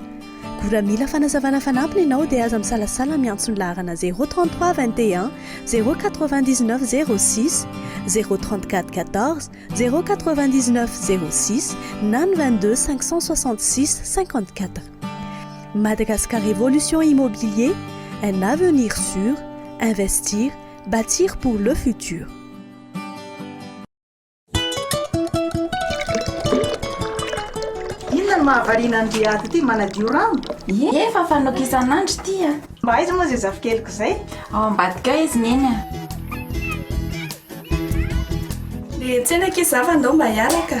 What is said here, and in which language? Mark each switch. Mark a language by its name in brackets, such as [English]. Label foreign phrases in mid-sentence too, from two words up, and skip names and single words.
[Malagasy] Gora mila fanazavana fanampiny ianao dia aza misalasala miantso ny laharana 033 21 099 06 034 14 099 06 na 22 566 54. [French] Madagascar Évolution Immobilier, un avenir sûr, investir, bâtir pour le futur. [Malagasy] Mahavariana ny ready ty manadio rano. Efa fanoka isan'andro tya. Mba aiza moa zay zafikeliko zay? Ao ambadika izy neny. Le tsena ke zava ndao mba hiaraka.